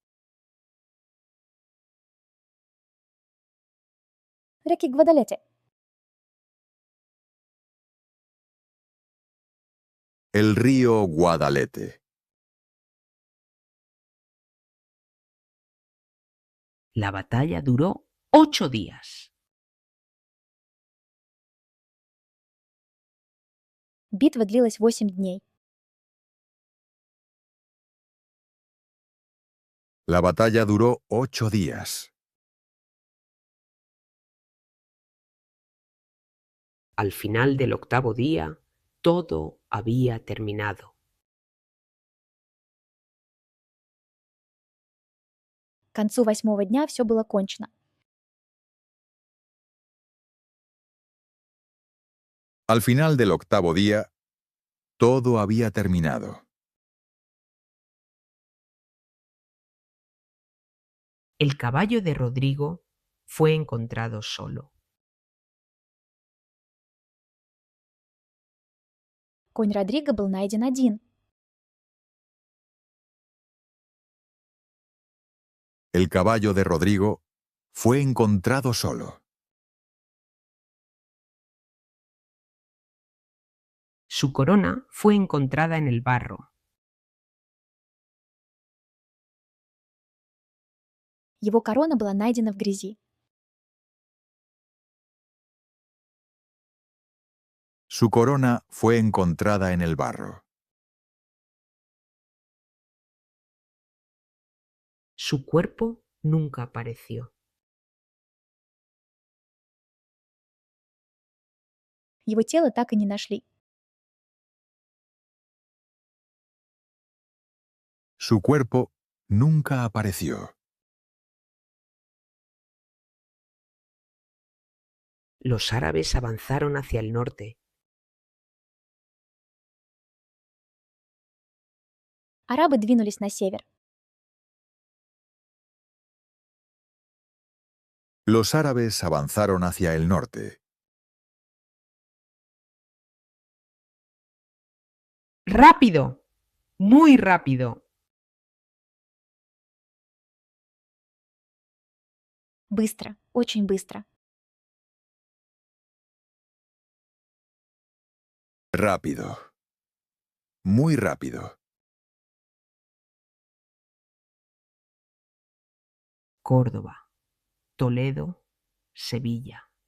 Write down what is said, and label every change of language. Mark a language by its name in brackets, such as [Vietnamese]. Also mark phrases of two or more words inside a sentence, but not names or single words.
[Russian] Реки Гвадалете. [Spanish] El río Guadalete. La batalla duró 8 días. [Russian] Битва длилась 8 дней. [Spanish] La batalla duró 8 días. Al final del 8º día, todo había terminado. [Russian] К концу 8-го дня все было кончено. [Spanish] Al final del 8º día, todo había terminado. El caballo de Rodrigo fue encontrado solo. [Russian] Конь Родриго был найден один. [Spanish] El caballo de Rodrigo fue encontrado solo. Su corona fue encontrada en el barro. [Russian] Его корона была найдена в грязи. [Spanish] Su corona fue encontrada en el barro. Su cuerpo nunca apareció. [Russian] Его тело так и не нашли. [Spanish] Su cuerpo nunca apareció. Los árabes avanzaron hacia el norte. [Russian] Арабы двинулись на север. [Spanish] Los árabes avanzaron hacia el norte. ¡Rápido! ¡Muy rápido! [Russian] Быстро, очень быстро. [Spanish] Rápido. Muy rápido. Córdoba, Toledo, Sevilla.